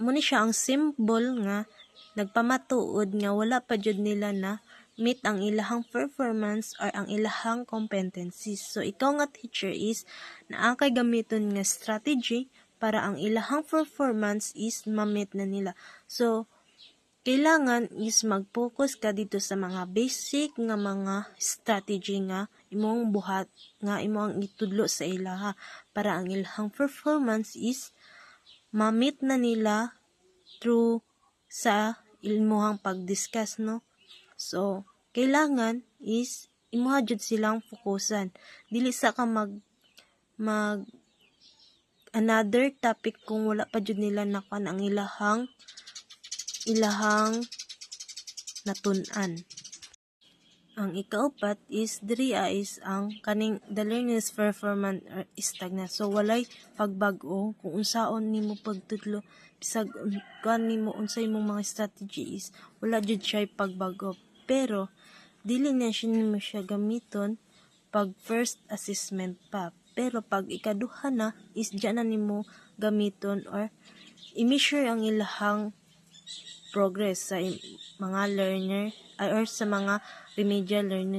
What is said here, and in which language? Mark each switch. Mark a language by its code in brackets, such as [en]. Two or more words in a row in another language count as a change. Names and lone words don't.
[ceb] muna siya ang symbol nga nagpamatuod nga wala pa jud nila na meet ang ilahang performance or ang ilahang competencies. So ikaw nga teacher is naa kay gamiton nga strategy para ang ilahang performance is ma-meet na nila. So kailangan is mag-focus ka dito sa mga basic nga mga strategy nga imong buhat nga imong itudlo sa ilaha para ang ilahang performance is ma-meet na nila through sa ilmuhang pag-discuss, no? So, kailangan is imuha jud silang fokusan. Dili sa ka mag [en] another topic [ceb] kung wala pa jud nila nakuan ang ilahang natun-an. Ang ikaupat is diri is ang kaning [en] the learner's performance stagnant. [ceb] So walay pagbag-o kung unsaon nimo pagtudlo bisag kan nimo unsay imong mga strategies wala jud siya pagbag-o. Pero dili na siya nimo siya gamiton pag [en] first assessment [ceb] pa. Pero pag ikaduha na is diyan na nimo gamiton or i-measure ang ilahang progress sa mga learner or sa mga [en] remedial learners.